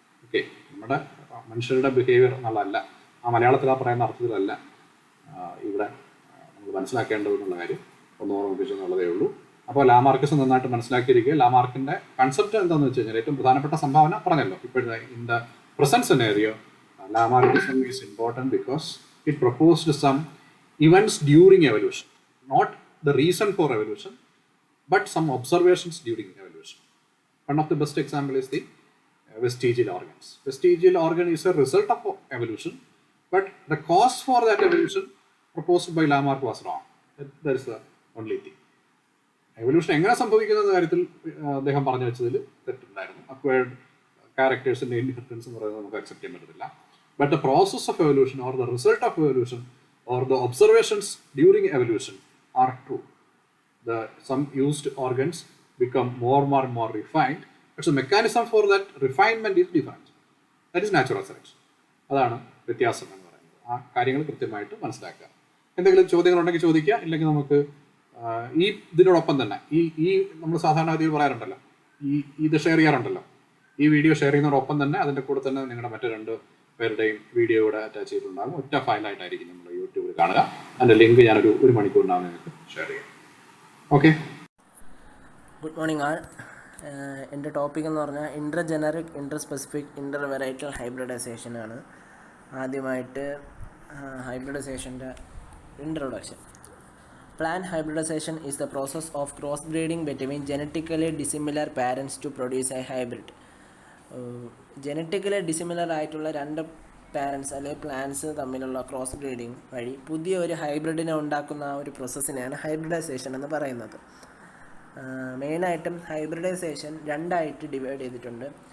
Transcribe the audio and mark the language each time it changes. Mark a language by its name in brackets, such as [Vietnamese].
[Malayalam] Okay, നമ്മുടെ മനുഷ്യരുടെ behaviour എന്നുള്ളതല്ല, ആ മലയാളത്തിൽ ആ പറയുന്ന അർത്ഥത്തിലല്ല ഇവിടെ നമ്മൾ മനസ്സിലാക്കേണ്ടത് എന്നുള്ള കാര്യം ഒന്ന് ഓർമ്മിപ്പിച്ചെന്നുള്ളതേ ഉള്ളൂ. അപ്പോൾ ലാമാർക്കിസം നന്നായിട്ട് മനസ്സിലാക്കിയിരിക്കുക. ലാമാർക്കിൻ്റെ കൺസെപ്റ്റ് എന്താണെന്ന് വെച്ച് കഴിഞ്ഞാൽ ഏറ്റവും പ്രധാനപ്പെട്ട സംഭാവന പറഞ്ഞല്ലോ. ഇപ്പോഴത്തെ [English] In the present scenario Lamarckism is important because it proposed some events during evolution, not the reason for evolution, but some observations during evolution. One of the best example is the vestigial organs. Vestigial organ is a result of evolution, but the cause for that evolution proposed by Lamarck was wrong. That is the only thing. [Malayalam] Evolution എങ്ങനെ സംഭവിക്കുന്ന കാര്യത്തിൽ അദ്ദേഹം പറഞ്ഞു വെച്ചതിൽ തെറ്റുണ്ടായിരുന്നു. Acquired ക്യാരക്ടേഴ്സിന്റെ inheritance എന്ന് പറയുന്നത് നമുക്ക് accept ചെയ്യാൻ പറ്റത്തില്ല. [English] But the process of evolution or the result of evolution or the observations during evolution are true. Some used organs become more and more refined, but the mechanism for that refinement is different. That is natural selection. [Malayalam] അതാണ് വ്യത്യാസം എന്ന് പറയുന്നത്. ആ കാര്യങ്ങൾ കൃത്യമായിട്ട് മനസ്സിലാക്കുക. എന്തെങ്കിലും ചോദ്യങ്ങളുണ്ടെങ്കിൽ ചോദിക്കുക, ഇല്ലെങ്കിൽ നമുക്ക് ഈ ഇതിനോടൊപ്പം തന്നെ ഈ നമ്മൾ സാധാരണ ഗതിയിൽ പറയാറുണ്ടല്ലോ, ഇത് ഷെയർ ചെയ്യാറുണ്ടല്ലോ, ഈ വീഡിയോ ഷെയർ ചെയ്യുന്നതോടൊപ്പം തന്നെ അതിൻ്റെ കൂടെ തന്നെ നിങ്ങളുടെ മറ്റു 2 പേരുടെയും വീഡിയോ ഇവിടെ അറ്റാച്ച് ചെയ്തിട്ടുണ്ടാകും. ഒറ്റ ഫയലായിട്ടായിരിക്കും നമ്മൾ യൂട്യൂബിൽ കാണുക. അതിൻ്റെ ലിങ്ക് ഞാനൊരു 1 മണിക്കൂറിനകം നിങ്ങൾക്ക് ഷെയർ ചെയ്യാം. ഓക്കെ, [English] Good morning all. [Malayalam] എൻ്റെ ടോപ്പിക് എന്ന് പറഞ്ഞാൽ ഇൻ്റർ ജനറിക്, ഇൻ്റർ സ്പെസിഫിക്, ഇൻ്റർ വെറൈറ്റൽ ഹൈബ്രിഡൈസേഷനാണ്. ആദ്യമായിട്ട് ഹൈബ്രിഡൈസേഷൻ്റെ introduction. [English] Plant hybridization is the process of crossbreeding between genetically dissimilar parents to produce a hybrid. [Malayalam] Genetically dissimilar ആയിട്ടുള്ള 2 പാരൻസ് അല്ലെങ്കിൽ പ്ലാന്റ്സ് തമ്മിലുള്ള ക്രോസ് ബ്രീഡിങ് വഴി പുതിയ ഒരു ഹൈബ്രിഡിനെ ഉണ്ടാക്കുന്ന ആ ഒരു പ്രോസസ്സിനെയാണ് ഹൈബ്രിഡൈസേഷൻ എന്ന് പറയുന്നത്. മെയിനായിട്ടും ഹൈബ്രിഡൈസേഷൻ 2ആയിട്ട് ഡിവൈഡ് ചെയ്തിട്ടുണ്ട്.